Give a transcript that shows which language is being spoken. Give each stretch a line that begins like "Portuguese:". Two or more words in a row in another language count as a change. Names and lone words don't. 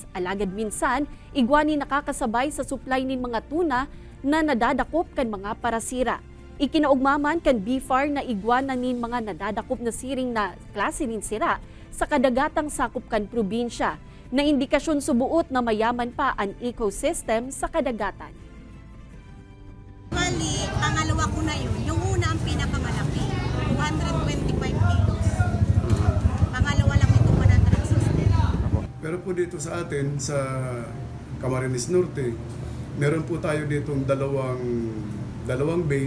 Bikol: Alagad minsan, igwani nakakasabay sa supply nin mga tuna na nadadakop kan mga parasira. Ikinaugmaman kan BFAR na igwana nin mga nadadakop na siring na klase nin sira sa kadagatang sakop kan probinsya, na indikasyon subuot na mayaman pa ang ecosystem sa kadagatan.
Filipino: Bali, pangalawa ko na yun. Yung una ang pinakamalaki, 125 kilos. Pangalawa lang ito, 160. Pero po dito sa atin, sa Camarines Norte, meron po tayo ditong dalawang bay.